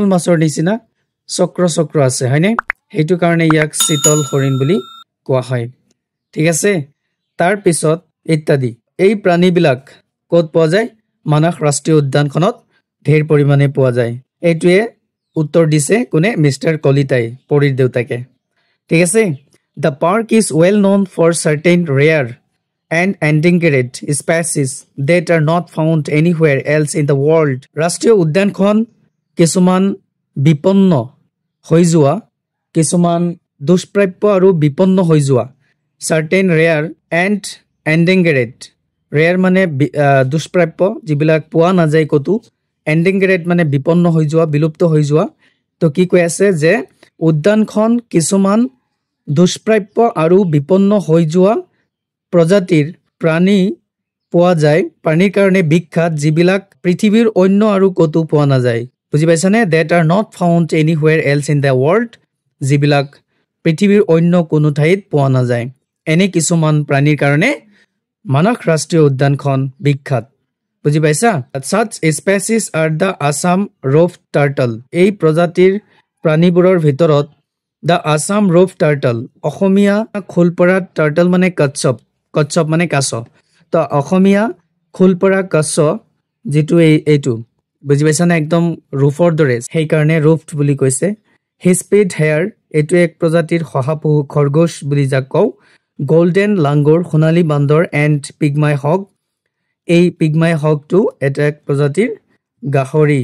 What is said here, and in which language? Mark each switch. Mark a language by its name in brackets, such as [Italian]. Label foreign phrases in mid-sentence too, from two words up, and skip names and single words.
[Assamese] মাছৰ নিচিনা চক্ৰ আছে হয়নে সেইটো কাৰণে ইয়াক চিতল হৰিণ বুলি কোৱা হয় ঠিক আছে তাৰ পিছত ইত্যাদি এই প্ৰাণীবিলাক ক'ত পোৱা যায় মানস ৰাষ্ট্ৰীয় উদ্যানখনত ঢেৰ পৰিমাণে পোৱা যায় এইটোৱে উত্তৰ দিছে কোনে মিস্টাৰ কলিতাই পৰিৰ দেউতাকে ঠিক আছে [English] The park is well known for certain rare and endangered species that are not found anywhere else in the world. [Assamese] ৰাষ্ট্ৰীয় উদ্যানখন কিছুমান বিপন্ন হৈ যোৱা কিছুমান দুষ্প্ৰাপ্য আৰু বিপন্ন হৈ যোৱা [English] certain rare and endangered [Assamese] rare মানে দুষ্প্ৰাপ্য যিবিলাক পোৱা নাযায় কতো endangered মানে বিপন্ন হৈ যোৱা বিলুপ্ত হৈ যোৱা তো কি কৈ আছে যে উদ্যানখন কিছুমান দুষ্প্ৰাপ্য আৰু বিপন্ন হৈ যোৱা প্ৰজাতিৰ প্ৰাণী পোৱা যায় প্ৰাণীৰ কাৰণে বিখ্যাত যিবিলাক পৃথিৱীৰ অন্য আৰু কতো পোৱা নাযায় বুজি পাইছানে [English] that are not found anywhere else in the world [Assamese] যিবিলাক পৃথিৱীৰ অন্য কোনো ঠাইত পোৱা নাযায় এনে কিছুমান প্ৰাণীৰ কাৰণে মানস ৰাষ্ট্ৰীয় উদ্যানখন বিখ্যাত বুজি পাইছা [English] such species are the Assam rough turtle [Assamese] এই প্ৰজাতিৰ প্ৰাণীবোৰৰ ভিতৰত [English] the Assam rough turtle [Assamese] অসমীয়া খোলপৰা turtle মানে কচ্ছপ মানে কাছ তো অসমীয়া খোলপৰা কাছ যেটো এইটো বুজি পাইছানে একদম রুফৰ দৰে সেই কাৰণে রুফড বুলি কৈছে [English] hispid hare [Assamese] এটো এক প্ৰজাতিৰ শহাপহু খৰগোশ বুলি যাক কও [English] golden langur [Assamese] সোণালী বান্দৰ [English] and pygmy hog [Assamese] এই [English] pygmy hogটো [Assamese] এটা এক প্ৰজাতিৰ গাহৰি